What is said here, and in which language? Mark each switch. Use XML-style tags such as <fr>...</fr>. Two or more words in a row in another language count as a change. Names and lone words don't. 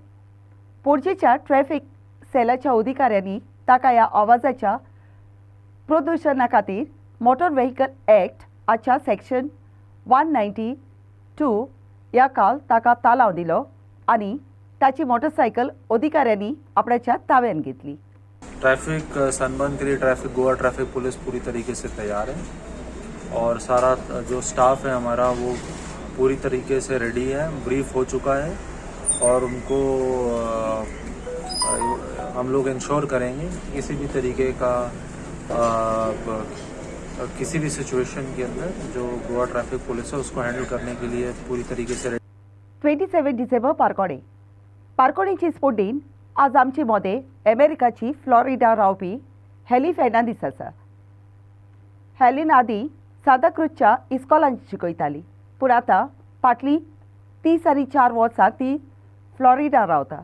<kok>पोरचेच्या ट्रॅफिक सेलाच्या अधिकाऱ्यांनी ताका ह्या आवाजाच्या प्रदूषणा खातीर मोटर व्हेकल एक्ट हाच्या सेक्शन 192 ह्या काल ताका तालाव दिलो आनी ताची मोटरसायकल अधिकाऱ्यांनी आपणाच्या ताब्यात घेतली.</kok> <hi>ट्रैफिक सनबर्न के लिए गोवा ट्रैफिक पुलिस पूरी तरीके से तैयार है और सारा जो स्टाफ है हमारा वो पूरी तरीके से रेडी है, ब्रीफ हो चुका है और उनको हम लोग इंश्योर करेंगे किसी भी तरीके का किसी भी सिचुएशन के अंदर जो गोवा ट्रैफिक पुलिस है उसको हैंडल करने के लिए पूरी तरीके से</hi> <kok>27 डिसेंबर पारकोणेची स्पोटीन आज आमचे मोदे अमेरिकाची फ्लोरिडा रावपी हेली फेर्नांदीस आसा. हेलीन आदी सांताक्रूजच्या इस्कॉलांत शिकयताली पूण आतां फाटलीं 30 आनी 4 वर्सां ती फ्लोरिडा रावता.</kok>